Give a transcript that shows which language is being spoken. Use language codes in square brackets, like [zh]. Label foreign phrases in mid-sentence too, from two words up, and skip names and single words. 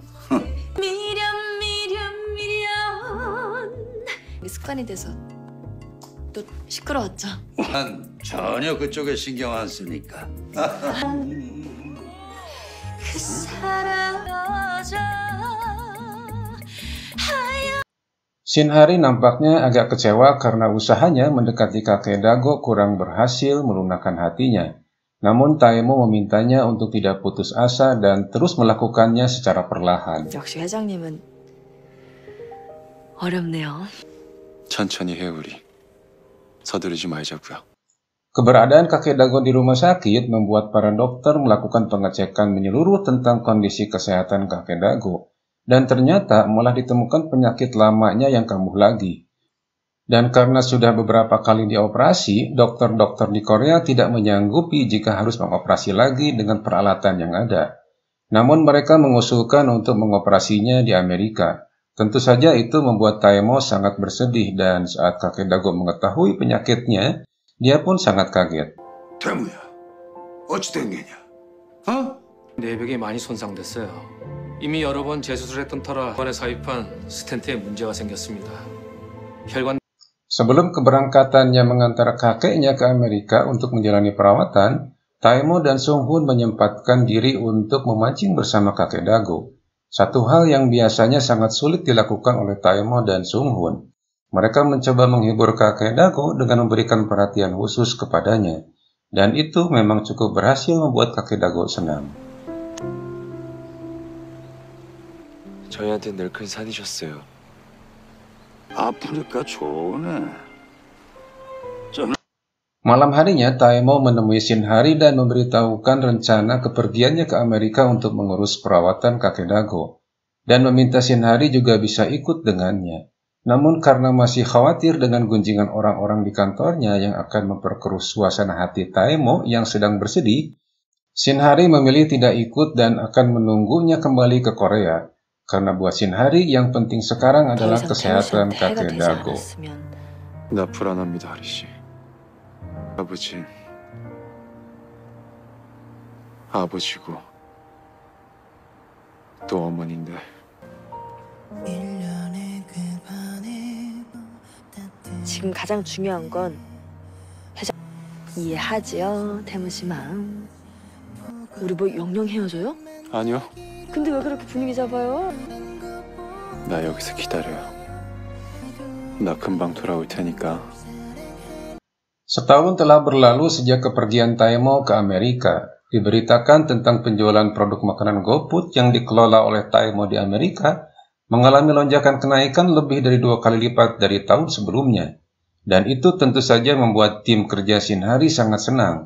[ko] 미련 미련 미련. 이게 습관이 돼서 또 시끄러웠죠. 난 전혀 그쪽에 신경 안 쓰니까. 그 사랑 여자. [id] Shinhari nampaknya agak kecewa karena usahanya mendekati kakek Dago kurang berhasil melunakkan hatinya. Namun Taemo memintanya untuk tidak putus asa dan terus melakukannya secara perlahan. [ko] 역시 회장님은 어렵네요. 천천히 해 우리. 서두르지 말자고요. [id] Keberadaan kakek Dago di rumah sakit membuat para dokter melakukan pengecekan menyeluruh tentang kondisi kesehatan kakek Dago. Dan ternyata malah ditemukan penyakit lamanya yang kambuh lagi. Dan karena sudah beberapa kali dioperasi, dokter-dokter di Korea tidak menyanggupi jika harus mengoperasi lagi dengan peralatan yang ada. Namun mereka mengusulkan untuk mengoperasinya di Amerika. Tentu saja itu membuat Taemo sangat bersedih dan saat kakek Dago mengetahui penyakitnya, dia pun sangat kaget. [ko] 태무야, 어찌 된 게냐? 어? 내벽이 많이 손상됐어요. 이미 여러 번 재수술했던 터라 이번에 삽입한 스텐트에 문제가 생겼습니다. 혈관 [id] Sebelum keberangkatannya mengantar kakeknya ke Amerika untuk menjalani perawatan, Taemo dan Sung-hun menyempatkan diri untuk memancing bersama kakek Dago. Satu hal yang biasanya sangat sulit dilakukan oleh Taemo dan Sung-hun. Mereka mencoba menghibur kakek Dago dengan memberikan perhatian khusus kepadanya. Dan itu memang cukup berhasil membuat kakek Dago senang. [ko] 저희한테 늘 큰 산이셨어요. 아프니까 좋네. [id] Malam harinya, Taemo menemui Shinhari dan memberitahukan rencana kepergiannya ke Amerika untuk mengurus perawatan kakek Dago. Dan meminta Shinhari juga bisa ikut dengannya. Namun karena masih khawatir dengan gunjingan orang-orang di kantornya yang akan memperkeruh suasana hati Taemo yang sedang bersedih, Shinhari memilih tidak ikut dan akan menunggunya kembali ke Korea. Karena buat Shinhari yang penting sekarang adalah kesehatan kakek Dago. [ko] 나 불안합니다, 하리 씨. 아버지고 또 어머니인데. 지금 가장 중요한 건 회장 이해하지요, 태무 씨 마음. 우리 뭐 영영 헤어져요? 아니요, 근데 왜 그렇게 분위기 잡아요? 나 여기서 기다려요. 나 금방 돌아올 테니까. [id] Setahun telah berlalu sejak kepergian Taemo ke Amerika. Diberitakan tentang penjualan produk makanan GoFood yang dikelola oleh Taemo di Amerika mengalami lonjakan kenaikan lebih dari 2 kali lipat dari tahun sebelumnya. Dan itu tentu saja membuat tim kerja Shinhari sangat senang.